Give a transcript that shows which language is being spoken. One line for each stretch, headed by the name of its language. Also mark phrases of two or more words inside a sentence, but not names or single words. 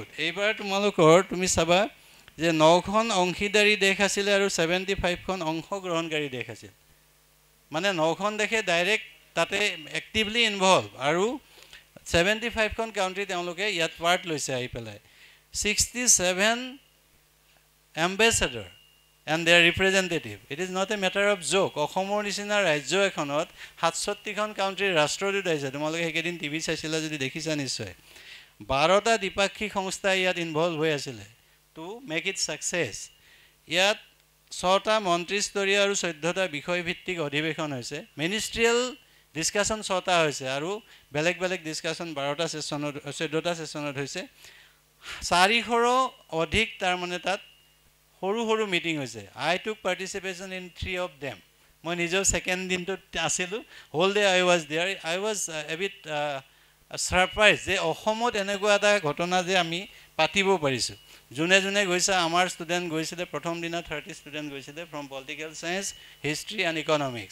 Assamese: এইবাৰ তোমালোকৰ তুমি চাবা যে 9খন অংশীদাৰী দেশ আছিলে আৰু 75খন অংশগ্ৰহণকাৰী দেশ আছিল। মানে 9খন দেশে ডাইৰেক্ট তাতে এক্টিভলি ইনভলভ, আৰু 75খন কাউণ্ট্ৰি তেওঁলোকে ইয়াত পাৰ্ট লৈছে আহি পেলাই।
English: 67 ambassador and their representative. It is not a matter of joke.
Assamese: অসমৰ নিচিনা ৰাজ্য এখনত 67খন কাউণ্ট্ৰিৰ ৰাষ্ট্ৰদূত আহিছে। তোমালোকে সেইকেইদিন টিভি চাইছিলা যদি দেখিছা নিশ্চয়। 12টা দ্বিপাক্ষিক সংস্থা ইয়াত ইনভলভ হৈ আছিলে
English: to make it success.
Assamese: ইয়াত 6টা মন্ত্ৰীস্তৰীয় আৰু 14টা বিষয়ভিত্তিক অধিৱেশন হৈছে।
English: ministerial discussion
Assamese: 6টা হৈছে, আৰু বেলেগ বেলেগ ডিছকাশ্যন 12টা ছেশ্যনত 14টা ছেশ্যনত হৈছে। 400ৰো অধিক তাৰমানে তাত সৰু সৰু মিটিং হৈছে।
English: I took participation in 3 of them.
Assamese: মই নিজেও ছেকেণ্ড দিনটোত আছিলোঁ,
English: whole day I was there. I was a bit surprise
Assamese: যে অসমত এনেকুৱা এটা ঘটনা যে আমি পাতিব পাৰিছোঁ। যোনে যোনে গৈছে, আমাৰ ষ্টুডেণ্ট গৈছিলে প্ৰথম দিনা 30 ষ্টুডেণ্ট গৈছিলে
English: from political science, history and economics.